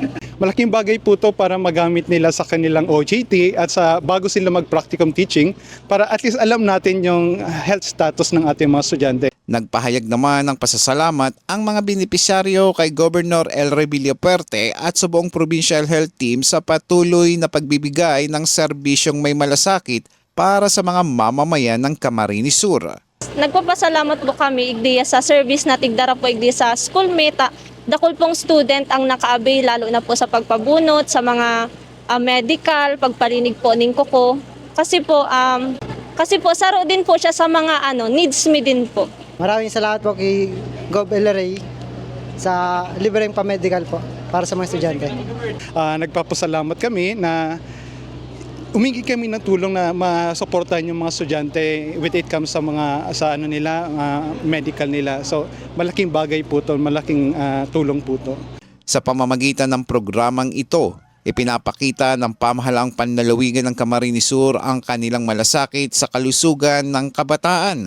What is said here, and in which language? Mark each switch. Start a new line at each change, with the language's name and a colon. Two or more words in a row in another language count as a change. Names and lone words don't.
Filipino: Malaking bagay po to para magamit nila sa kanilang OJT at sa bago sila mag-practicum teaching para
English: at least
Filipino: alam natin yung
English: health status
Filipino: ng ating mga estudyante. Nagpahayag naman ng pasasalamat ang mga benepisyaryo kay Governor El Rey Villapuerte at sa buong Provincial Health Team sa patuloy na pagbibigay ng serbisyong may malasakit para sa mga mamamayan ng Camarines Sur.
Bikol: Nagpapasalamat po kami igdiya sa service na tigdara po igdiya sa schoolmate. Dakol pong student ang naka-avail lalo na po sa pagpabunot, sa mga medical, pagpalinig po ning kuko. Kasi po saro din po siya sa mga needs me din po.
Filipino: Maraming salamat po kay Gov. El Rey sa libreng pa-medical po para sa mga estudyante. Nagpapasalamat kami na umingi kami ng tulong na masuportahan yung mga estudyante
English: with it comes
Filipino: sa mga medical nila. So malaking bagay po to, malaking tulong po to. Sa pamamagitan ng programang ito, ipinapakita ng pamahalang panlalawigan ng Camarines Sur ang kanilang malasakit sa kalusugan ng kabataan.